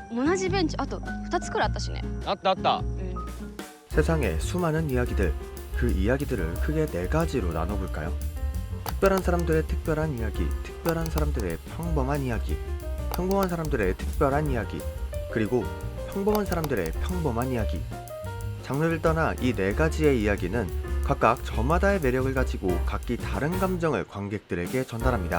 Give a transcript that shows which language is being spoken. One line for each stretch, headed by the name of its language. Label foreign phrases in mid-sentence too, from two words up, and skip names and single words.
Japanese: 同じベンチあと2つくらいあったしね。あったあった。
Korean: 세상에 수많은 이야기들, 그 이야기들을 크게 네 가지로 나눠볼까요? 특별한 사람들의 특별한 이야기, 특별한 사람들의 평범한 이야기, 평범한 사람들의 특별한 이야기, 그리고 평범한 사람들의 평범한 이야기. 장르를 떠나 이 네 가지의 이야기는 각각 저마다의 매력을 가지고 각기 다른 감정을 관객들에게 전달합니다.